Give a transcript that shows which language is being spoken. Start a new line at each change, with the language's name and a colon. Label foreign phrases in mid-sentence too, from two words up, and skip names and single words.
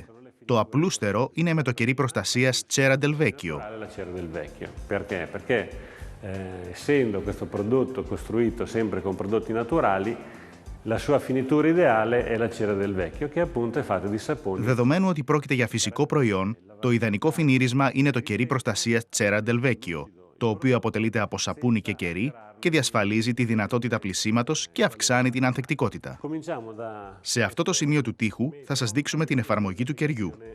Greek: Το απλούστερο είναι με το κερί προστασίας Cera del Vecchio.
Italian: Essendo questo prodotto costruito sempre con prodotti naturali, la sua finitura ideale è la cera del vecchio, che appunto è fatta di saponi.
Greek: Δεδομένου ότι πρόκειται για φυσικό προϊόν, το ιδανικό φινίρισμα είναι το κερί προστασίας Cera del Vecchio, το οποίο αποτελείται από σαπούνι και κερί και διασφαλίζει τη δυνατότητα πλυσίματος και αυξάνει την ανθεκτικότητα. Σε αυτό το σημείο του τοίχου θα σας δείξουμε την εφαρμογή του κεριού.